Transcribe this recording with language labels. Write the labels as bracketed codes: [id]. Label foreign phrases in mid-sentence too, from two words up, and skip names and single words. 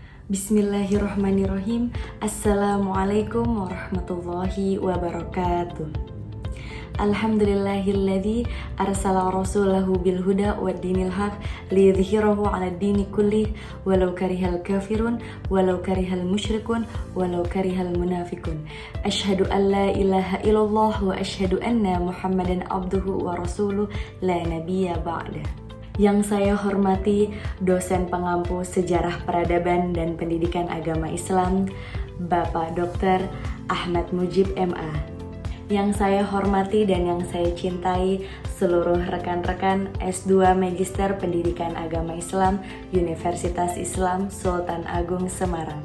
[ar] بسم الله الرحمن الرحيم. السلام عليكم ورحمة الله وبركاته. الحمد لله الذي أرسل رسوله بالهدى ودين الحق ليظهره على الدين كله ولو كره الكافرون ولو كره المشركون ولو كره المنافقون. أشهد أن لا إله إلا الله وأشهد أن محمدا عبده ورسوله لا نبي بعد. [id] Yang saya hormati dosen pengampu sejarah peradaban dan pendidikan agama Islam, Bapak Dr. Ahmad Mujib MA. Yang saya hormati dan yang saya cintai seluruh rekan-rekan S2 Magister Pendidikan Agama Islam Universitas Islam Sultan Agung Semarang.